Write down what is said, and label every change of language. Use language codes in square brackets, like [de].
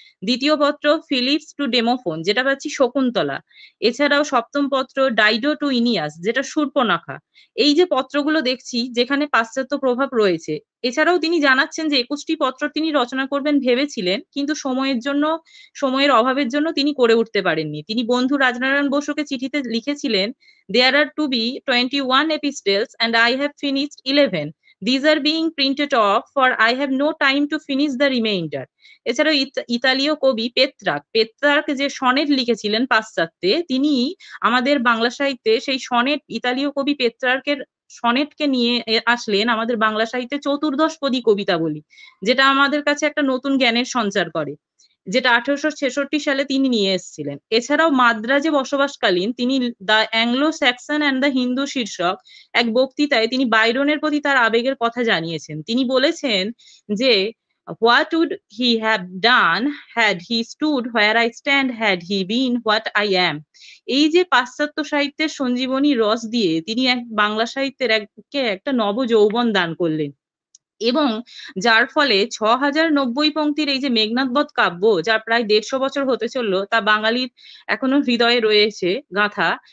[bn] দ্বিতীয় পত্র Philips two ডেমোফোন, যেটা পাচ্ছি শকুন্তলা। এছাড়াও সপ্তম পত্র ডাইডো টু ইনিয়াস, যেটা শূর্পণখা। এই যে পত্রগুলো দেখছি যেখানে পাশ্চাত্য প্রভাব রয়েছে। এছাড়াও তিনি জানাচ্ছেন যে 21টি পত্র তিনি রচনা করবেন ভেবেছিলেন, কিন্তু সময়ের অভাবের জন্য তিনি করে উঠতে পারেননি। তিনি বন্ধু রাজনারায়ণ বসুকে চিঠিতে লিখেছিলেন, [en] there are to be 21 epistles and I have finished 11. These are being printed off for I have no time to finish the remainder. [bn] এছাড়াও ইতালীয় কবি পেত্রার্ক যে সনেট লিখেছিলেন পাশ্চাত্যে, তিনি আমাদের বাংলা সাহিত্যে সেই সনেট, ইতালীয় কবি পেত্রার্কের সনেটকে নিয়ে আসলেন আমাদের বাংলা সাহিত্যে চতুর্দশপদী কবিতা বলি, যেটা আমাদের কাছে একটা নতুন জ্ঞানের সঞ্চার করে, যেটা 1866 সালে তিনি নিয়ে এসেছিলেন। এছাড়াও মাদ্রাজে বসবাসকালীন তিনি the Anglo Saxon and the Hindu শীর্ষক এক বক্তৃতায় তিনি বাইরনের প্রতি তার আবেগের কথা জানিয়েছেন। তিনি বলেছেন যে [en] What would he have done had he stood where I stand, had he been what I am? [bn] এই যে পাশ্চাত্য সাহিত্যের সঞ্জীবনী রস দিয়ে তিনি এক বাংলা সাহিত্যের একটা নব যৌবন দান করলেন, এবং যার ফলে 6090 পংক্তির এই যে মেঘনাদবধ কাব্য, যা প্রায় 150 বছর হতে চললো, তা বাঙালির এখনো হৃদয়ে রয়েছে গাথা।